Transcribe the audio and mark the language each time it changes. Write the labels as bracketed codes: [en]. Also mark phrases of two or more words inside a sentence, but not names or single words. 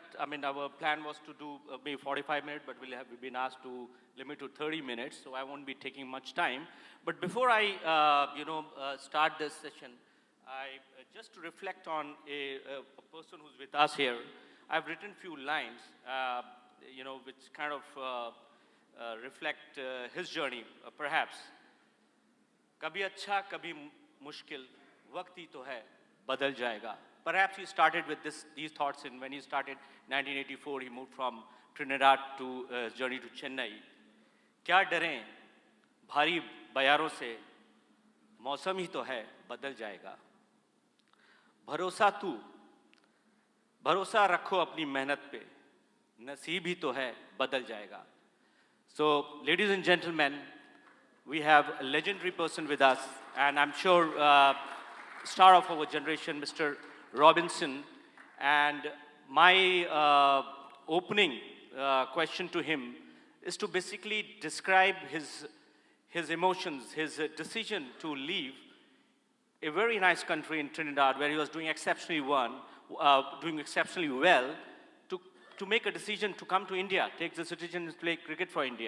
[en] I mean, our plan was to do maybe 45 minutes, but we've been asked to limit to 30 minutes, so I won't be taking much time. But before I, start this session, just to reflect on a person who's with us here, I've written a few lines, which kind of reflect his journey, perhaps. [hi] कभी अच्छा, कभी मुश्किल, वक़्त ही तो है, बदल जाएगा. [en] Perhaps he started with these thoughts when he started 1984, he moved from Trinidad to his journey to Chennai. [hi] क्या डरें, भारी बयारों से, मौसम ही तो है, बदल जाएगा. भरोसा तू, भरोसा रखो अपनी मेहनत पे, नसीब ही तो है, बदल जाएगा. [en] So, ladies and gentlemen, we have a legendary person with us, and I'm sure star of our generation, Mr. Robinson. And my opening question to him is to basically describe his emotions, his decision to leave a very nice country in Trinidad where he was doing exceptionally well, to make a decision to come to India, take the decision to play cricket for India.